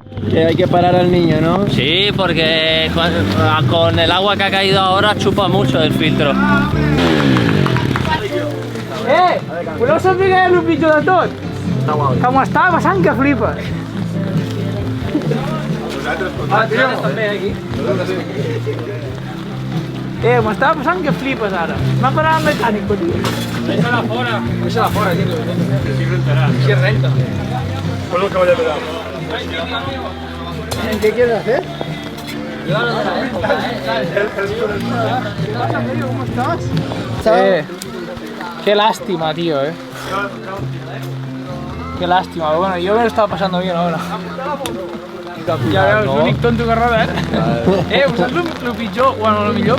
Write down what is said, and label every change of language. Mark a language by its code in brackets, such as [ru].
[es] Que hay que parar al niño, ¿no? Sí, porque con el agua que ha caído ahora chupa mucho el filtro. [ca] Voleu saber què és el pitjor de tot? Que m'ho estava passant que flipes. Nosaltres també, aquí. M'estava passant que flipes ara. M'ha parat el mecànic, tio. Deixa-la fora. Deixa-la fora, tio. Si rentarà. Si renta. [es] Pues lo que vaya a pegar. ¿Qué quieres hacer? ¿Cómo estás? Qué lástima, tío, Qué lástima, bueno, yo me lo estaba pasando bien ahora. [ca] Ja veus, l'únic tonto que roda, saps el pitjor, bueno, el millor?